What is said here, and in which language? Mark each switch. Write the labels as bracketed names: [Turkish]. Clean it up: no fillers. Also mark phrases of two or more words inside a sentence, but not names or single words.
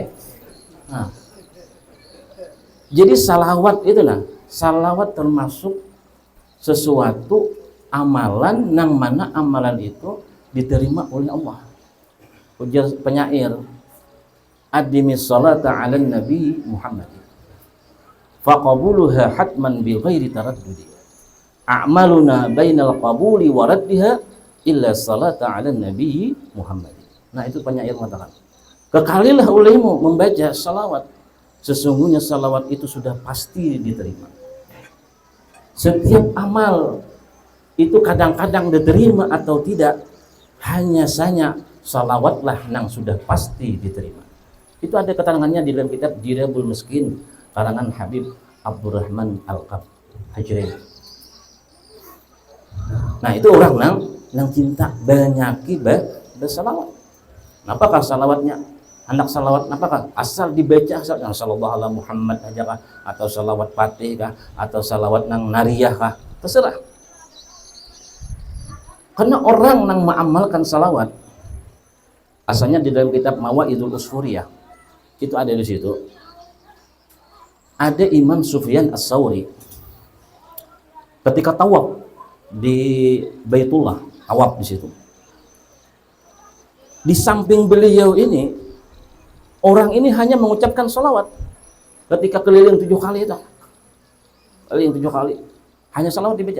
[Indonesian] Nah, jadi salawat itu salawat termasuk sesuatu amalan nang mana amalan itu diterima oleh Allah. Ujar penyair, [Arabic] أدم الصلاة على النبي محمد فقبولها حتما بغير تردد أعمالنا بين القبول وردها إلا الصلاة على النبي محمد. [Indonesian] Nah itu penyair mengatakan, kekalilah olehmu membaca salawat, sesungguhnya salawat itu sudah pasti diterima. Setiap amal itu kadang-kadang diterima atau tidak, hanya saja salawatlah yang sudah pasti diterima. Itu ada keterangannya di dalam kitab Jirabul Miskin karangan Habib Abdurrahman Al-Hajri. Nah itu orang yang cinta banyak bersalawat. Apakah salawatnya? Anak salawat apakah? Asal dibaca asal yang [Arabic] صلى الله على محمد [Indonesian] aja kah? Atau salawat fatih kah? Atau salawat nang nariyah kah? Terserah. Karena orang yang mengamalkan salawat, asalnya di dalam kitab Mawaidul Usfuriyah itu ada di situ. Ada Imam Sufyan As-Sawri ketika tawaf di Baitullah, tawaf di situ. Di samping beliau ini, orang ini hanya mengucapkan salawat ketika keliling 7 kali itu. Keliling 7 kali, hanya salawat dibaca.